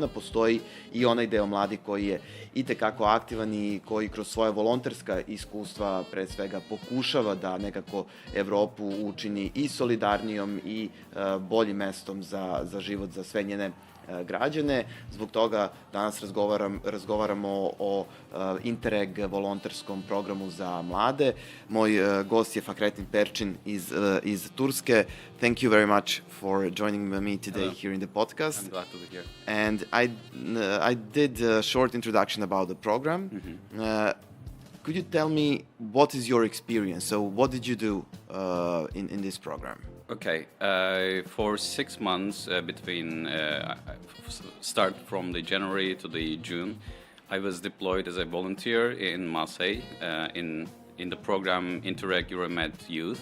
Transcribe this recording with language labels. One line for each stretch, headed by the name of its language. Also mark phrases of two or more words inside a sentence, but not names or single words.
Serbian: Postoji i onaj deo mladi koji je itekako aktivan i koji kroz svoja volonterska iskustva pre svega pokušava da nekako Evropu učini i solidarnijom i boljim mestom za život za sve njene građane. Zbog toga danas razgovaramo o Interreg volonterskom programu za mlade. Moj gost je Fakretin Perčin iz Turske.
English: Thank you very much for joining me today here in the podcast. I'm glad to be here. And I did a short introduction about the program. Could you tell me what is your experience? So what did you do in this program? Okay, for 6 months between start from the January to the June, I was deployed as a volunteer in Marseille in the program Interreg Euromed Youth.